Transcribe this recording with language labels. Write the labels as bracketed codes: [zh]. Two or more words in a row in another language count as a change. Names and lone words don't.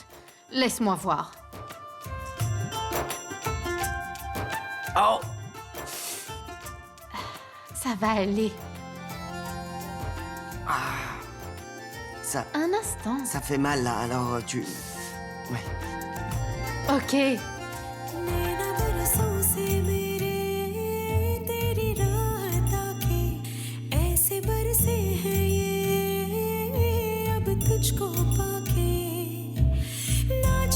[fr] Laisse-moi voir. Oh! Ça va aller. Ça... Un instant. ça fait mal, là, alors tu... Ouais. Ok. [hi] नैना बरसों से मेरे तेरी राह ताके ऐसे बरसे हैं ये अब तुझको पाके ना